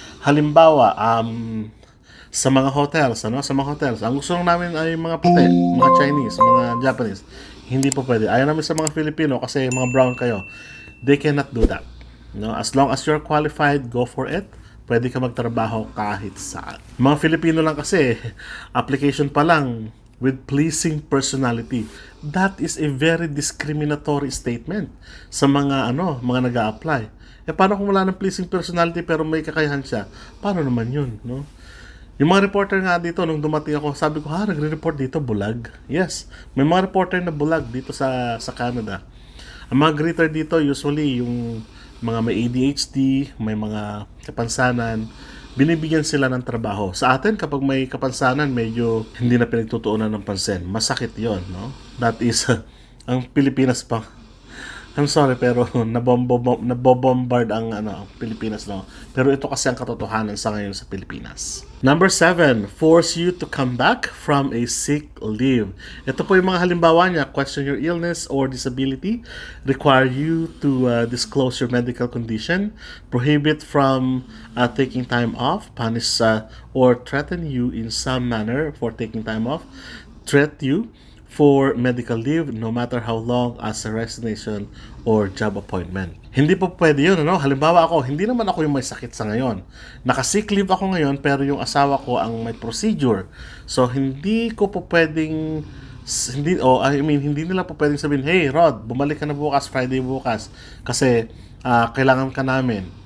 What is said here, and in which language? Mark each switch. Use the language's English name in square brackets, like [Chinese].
[Filipino] Halimbawa, sa mga hotels, ano? Sa mga hotels, ang gusto namin ay mga puti, mga Chinese, mga Japanese. Hindi po pwede. Ayaw namin sa mga Filipino kasi mga brown kayo. [English] They cannot do that. No? As long as you're qualified, go for it. [Filipino] Pwede ka magtrabaho kahit saan. Mga Filipino lang kasi, application pa lang, [English] with pleasing personality. That is a very discriminatory statement [Filipino] sa mga mga nag-a-apply. Paano kung wala ng pleasing personality pero may kakayahan siya? Paano naman yun, no? Yung mga reporter nga dito, nung dumating ako, sabi ko, nagre-report dito, bulag. Yes, may mga reporter na bulag dito sa Canada. Ang mga greeter dito, usually, yung mga may ADHD, may mga kapansanan, binibigyan sila ng trabaho. Sa atin, kapag may kapansanan, medyo hindi na pinagtutuunan ng pansin. Masakit yon, no? [English] That is, [Filipino] ang Pilipinas pa. I'm sorry, pero nabobombard ang Pilipinas, no? Pero ito kasi ang katotohanan sa ngayon sa Pilipinas. [English] Number 7, force you to come back from a sick leave. [Filipino] Ito po yung mga halimbawa niya: [English] question your illness or disability, require you to disclose your medical condition, prohibit from taking time off, punish or threaten you in some manner for taking time off, threat you for medical leave no matter how long as a resignation or job appointment. [Filipino] Hindi po pwede yun, ano? Halimbawa ako, hindi naman ako yung may sakit sa ngayon. Naka-sick leave ako ngayon, pero yung asawa ko ang may procedure. So, hindi ko po pwedeng, hindi nila po pwedeng sabihin, hey Rod, bumalik ka na bukas, Friday bukas, kasi kailangan ka namin.